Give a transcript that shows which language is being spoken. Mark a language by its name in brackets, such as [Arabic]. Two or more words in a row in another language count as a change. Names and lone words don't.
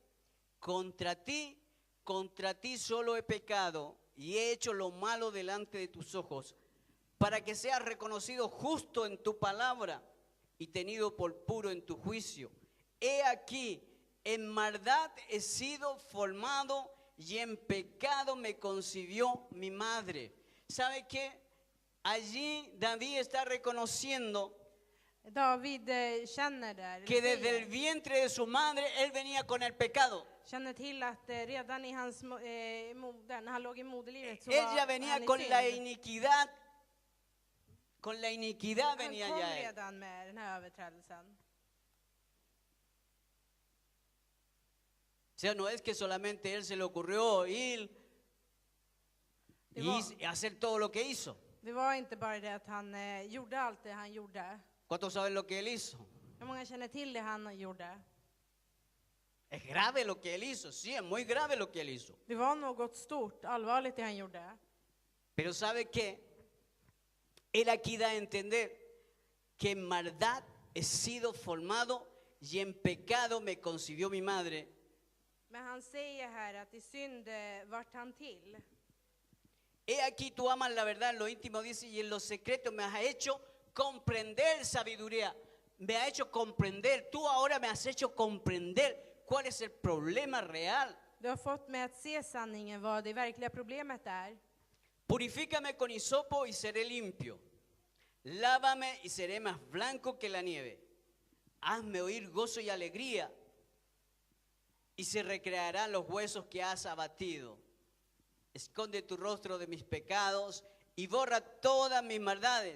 [Spanish] Contra ti solo he pecado y he hecho lo malo delante de tus ojos, para que seas reconocido justo en tu palabra y tenido por puro en tu juicio. He aquí, en maldad he sido formado y en pecado me concibió mi madre. ¿Sabe qué? Allí David está reconociendo [Swedish] David känner där, [Spanish] que desde el vientre de su madre él venía con el pecado. [Swedish] känner till att redan i hans moder, när han låg i moderlivet, så [Spanish] Ella [Swedish] var [Spanish] venía [Swedish] han i [Spanish] con la [Swedish] synd. [Spanish] iniquidad. Con la iniquidad [Swedish] Han [Spanish] venía [Swedish] kom [Spanish] ya él. [Swedish] redan med den här överträdelsen. [Spanish] O sea, no es que solamente él se le ocurrió ir y hacer todo lo que hizo. [Swedish] Det var inte bara det att han gjorde allt det han gjorde. [Spanish] ¿Cuántos saben lo que él hizo? [Swedish] Hur många känner till det han gjorde? [Spanish] Es grave lo que él hizo, sí, es muy grave lo que él hizo. [Swedish] Det var något stort, allvarligt det han gjorde. [Spanish] Pero ¿sabe qué? Él aquí da a entender que en maldad he sido formado y en pecado me concibió mi madre. [Swedish] Men han säger här att i synd vart han till. [Spanish] He aquí tú amas la verdad en lo íntimo, dice, y en lo secreto me has hecho comprender sabiduría. Me ha hecho comprender, tú ahora me has hecho comprender cuál es el problema real. [Swedish] Du har fått mig att se sanningen, vad det verkliga problemet är. [Spanish] Purifícame con hisopo y seré limpio. Lávame y seré más blanco que la nieve. Hazme oír gozo y alegría, y se recrearán los huesos que has abatido. Esconde tu rostro de mis pecados y borra todas mis maldades.